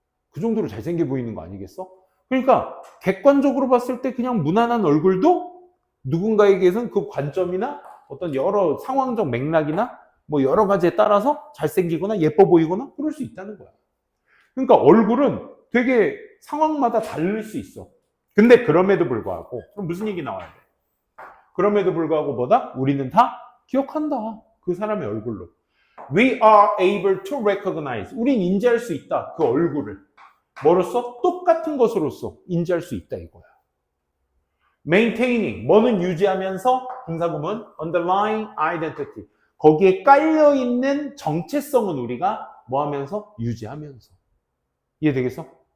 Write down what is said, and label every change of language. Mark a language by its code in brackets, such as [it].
[ko] 그 정도로 잘생겨 보이는 거 아니겠어? 그러니까 객관적으로 봤을 때 그냥 무난한 얼굴도 누군가에게선 그 관점이나 어떤 여러 상황적 맥락이나 뭐 여러 가지에 따라서 잘생기거나 예뻐 보이거나 그럴 수 있다는 거야. 그러니까 얼굴은 되게 상황마다 다를 수 있어. 근데 그럼에도 불구하고, 그럼 무슨 얘기 나와야 돼? 그럼에도 불구하고 뭐다? 우리는 다 기억한다. 그 사람의 얼굴로. [en] We are able to recognize. [ko] 우린 인지할 수 있다. 그 얼굴을. 뭐로써? 똑같은 것으로서 인지할 수 있다 이거야. [en] Maintaining. [ko] 뭐는 유지하면서? 분사구문. [en] Underlying identity. [ko] 거기에 깔려있는 정체성은 우리가 뭐 하면서? 유지하면서. 이해되겠어?